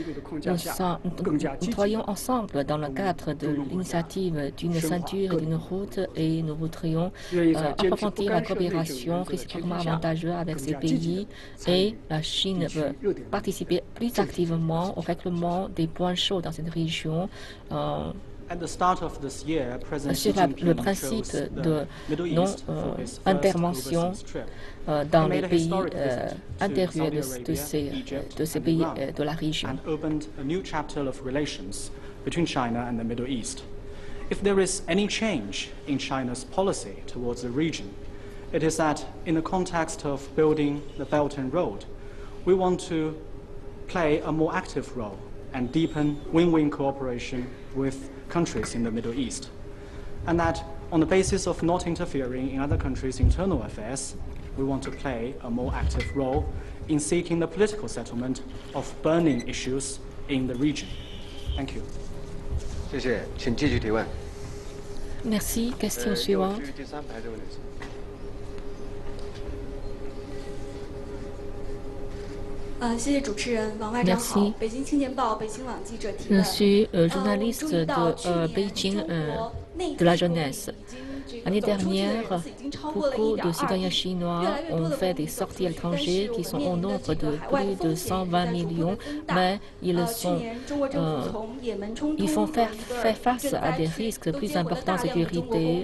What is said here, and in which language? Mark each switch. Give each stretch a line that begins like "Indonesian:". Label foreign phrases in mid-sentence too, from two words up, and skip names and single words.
French: Nous travaillons ensemble dans le cadre de l'initiative d'une ceinture et d'une route et nous voudrions approfondir la coopération réciproquement avantageuse avec ces pays et la Chine veut participer plus activement au règlement des points chauds dans cette région. Sur le principe de non-intervention dans les pays intérieurs de ces pays de la région.
English: If there is any change in China's policy towards the region, it is that in the context of building the Belt and Road, we want to play a more active role and deepen win-win cooperation with countries in the Middle East. And that on the basis of not interfering in other countries' internal affairs, we want to play a more active role in seeking the political settlement of burning issues in the region. Thank you.
Chinese: 谢谢，请继续提问。
French: Merci. Question suivante.
Chinese: 第三排这位女士。谢谢主持人，王外长好。北京青年报、北青网记者提问。
French: Je suis journaliste de Beijing de la jeunesse. L'année dernière, beaucoup de citoyens chinois ont fait des sorties à l'étranger qui sont au nombre de plus de 120 millions, mais ils font faire face à des risques plus importants de sécurité.